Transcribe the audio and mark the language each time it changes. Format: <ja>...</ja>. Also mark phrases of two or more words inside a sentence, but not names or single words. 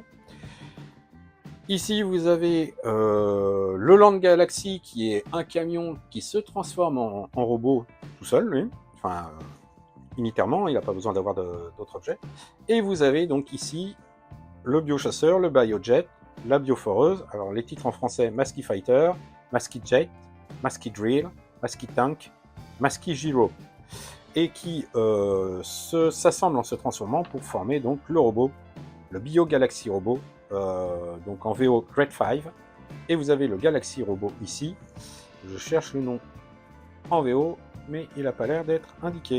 <fr>Ici, vous avez le Land Galaxy, qui est un camion qui se transforme en robot tout seul, lui. Enfin, unitairement, il n'a pas besoin d'avoir d'autres objets. Et vous avez donc ici le Biochasseur, le Biojet, la Bioforeuse. Alors, les titres en français, Masky Fighter, Masky Jet, Masky Drill, Masky Tank, Masky Gyro. Et qui s'assemblent en se transformant pour former donc le robot, le Bio Galaxy Robot, donc en VO Grade 5, et vous avez le Galaxy Robot ici, je cherche le nom en VO, mais il n'a pas l'air d'être indiqué.</fr>